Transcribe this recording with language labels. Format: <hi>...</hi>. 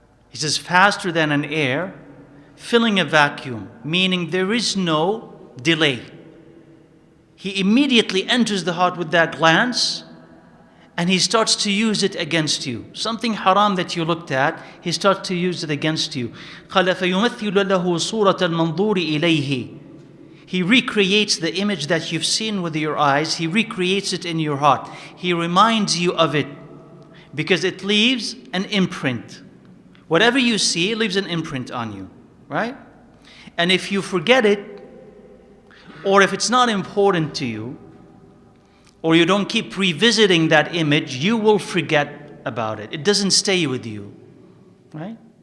<en>He says faster than an air filling a vacuum, meaning there is no delay. He immediately enters the heart with that glance, and he starts to use it against you. Something haram that you looked at, he starts to use it against you.</en> <ar>قال فيمثل له صورة المنظور إليه.</ar> <en>He recreates the image that you've seen with your eyes. He recreates it in your heart. He reminds you of it because it leaves an imprint. Whatever you see, it leaves an imprint on you, right? And if you forget it, or if it's not important to you, or you don't keep revisiting that image, you will forget about it. It doesn't stay with you, right?</en>